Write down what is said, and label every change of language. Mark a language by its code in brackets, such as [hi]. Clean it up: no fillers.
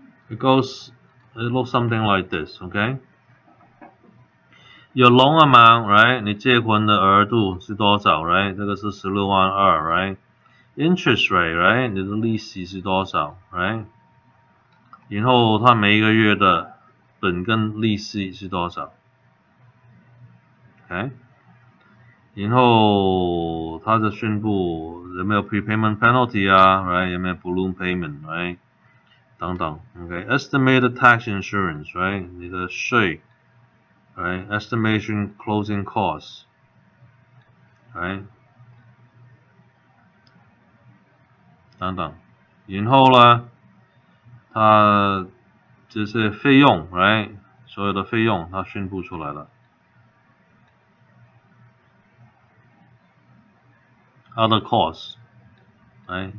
[en] It looks something like this, okay? Your loan amount, right? [zh] 你借款的额度是多少 right? [en] 这个是16万2 right? Interest rate, right? [zh] 你的利息是多少 right? 然后它每一个月的本跟利息是多少 OK? 然后它的宣布有没有 prepayment penalty 啊 right? 有没有 balloon payment right? 等等 OK? [en] Estimated tax insurance, right? 你的税 right? Estimation closing costs right? [zh] 等等，然后呢，它这些费用 right? 所有的费用它宣布出来了。 [en] Other costs, right?